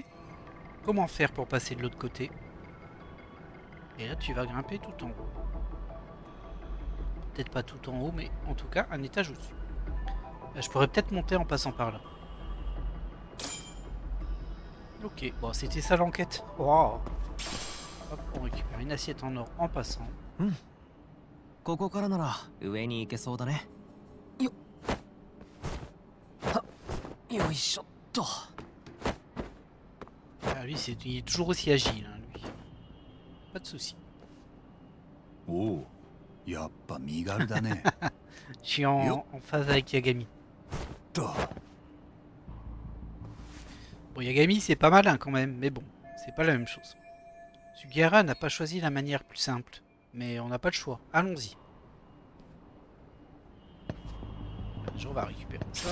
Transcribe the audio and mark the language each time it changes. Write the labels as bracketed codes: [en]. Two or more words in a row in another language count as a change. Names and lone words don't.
[fr] Comment faire pour passer de l'autre côté? Et là tu vas grimper tout en haut. Peut-être pas tout en haut, mais en tout cas un étage au-dessus. Je pourrais peut-être monter en passant par là. Ok, bon c'était ça l'enquête. Wow. Hop, on récupère une assiette en or en passant. [ja] ここからなら上に行けそうだね。よっ。は、よいしょっと。 [fr] Ah, lui, il est toujours aussi agile, hein, lui. Pas de soucis. [ja] Oh, やっぱ身軽だね。 [fr] Je suis en phase avec Yagami. Bon, Yagami, c'est pas malin quand même, mais bon, c'est pas la même chose. Sugiura n'a pas choisi la manière plus simple, mais on n'a pas le choix. Allons-y. On va récupérer ça.